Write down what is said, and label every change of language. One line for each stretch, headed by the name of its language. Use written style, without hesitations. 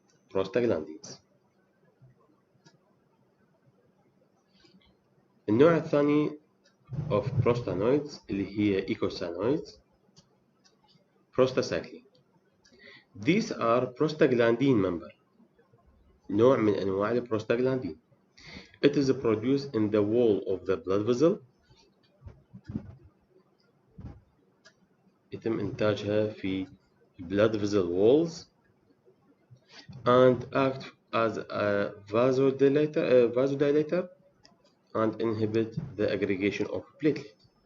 English: prostaglandins.
Arabic: النوع الثاني of prostanoids اللي هي eicosanoids prostacyclin.
English: These are prostaglandin member.
Arabic: نوع من أنواع البروستاغلاندين.
English: It is produced in the wall of the blood vessel.
Arabic: يتم إنتاجها في
English: blood vessel walls and act as a vasodilator and inhibit the aggregation of platelet.